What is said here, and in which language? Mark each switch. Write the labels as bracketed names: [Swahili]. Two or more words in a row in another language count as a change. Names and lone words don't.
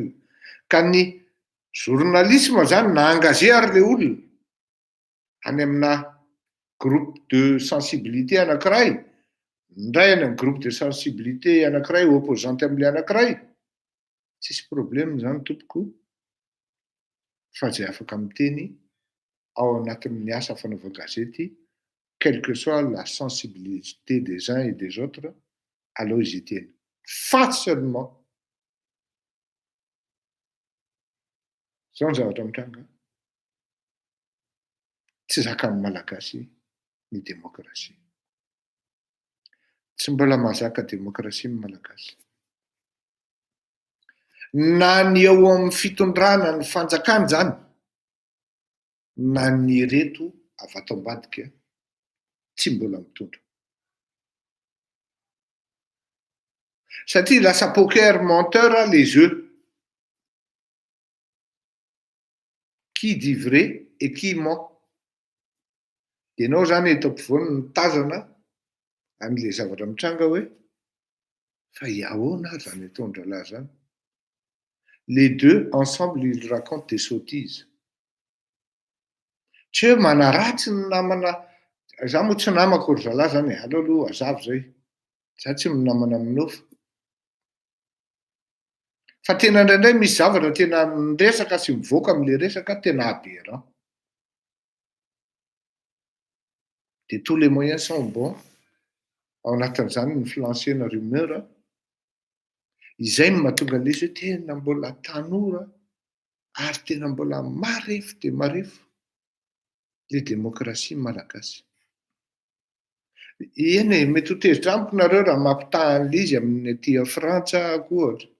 [Malagasy] Ka ny journalisme zany na engagé le olona any amina [French] groupe de sensibilité [Malagasy] anankiray, ndray any amin'ny [French] groupe de sensibilité [Malagasy] anankiray opposante amin'le anankiray, tsisy problème zany tompoko fa zay afaka miteny ao anatin'ny asa fanaova gazety, [French] quelle que soit la sensibilité des uns et des autres, [Malagasy] aleo izy iteny. Fa seulement zao ny zavatra mitranga. Tsy zakan'ny malagasy ny demokrasia. Tsy mbola mahazaka demokrasia ny malagasy. Na ny eo amin'ny fitondrana ny fanjakana zany, na ny reto avy ato ambadika tsy mbola mitondra. Satria lasa [French] poker menteur les jeux. Qui dit vrai et qui ment. [Malagasy] De ianao zany eto ampovoany mitazana an'le zavatra mitranga hoe fa iahoana ary zany atondra lahy zany. [French] Les deux ensemble ils racontent des sottises. [Malagasy] Tsy hoe manaratsy ny namana, za moa tsy namako ry zalahy zany e, aleo aloha azavo zay. Za tsy minamana aminao fa tena indraindray misy zavatra tena miresaka sy mivoaka amin'le resaka tena aberrant. [French] De tous les moyens sont bons [Malagasy] ao anatin'izany ny influencer na rumeur, izay no mahatonga an'izy hoe tena mbola tanora ary tena mbola marefo de marefo le demokrasia malagasy. Eny e, mety ho tezitra amiko nareo raha mampitaha an'le izy amin'ny aty Frantsa ohatra.